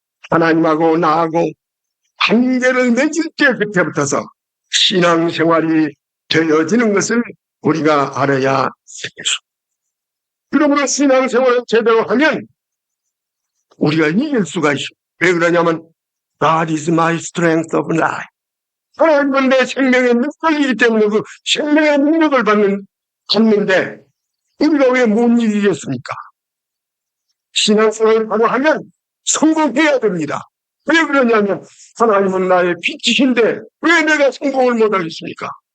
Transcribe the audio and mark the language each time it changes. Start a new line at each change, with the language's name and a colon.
Korean: 하나님하고 나하고 관계를 맺을 때 그때부터서 신앙생활이 되어지는 것을 우리가 알아야 되겠습니다. 그러므로 신앙생활을 제대로 하면 우리가 이길 수가 있어요. 왜 그러냐면
English: God is my strength of life.
Korean: 하나님은 내 생명의 능력이기 때문에 그 생명의 능력을 받는데 우리가 왜 못 이기겠습니까? 신앙생활을 바로 하면 성공해야 됩니다. 왜 그러냐면 하나님은 나의 빛이신데 왜 내가 성공을 못하겠습니까?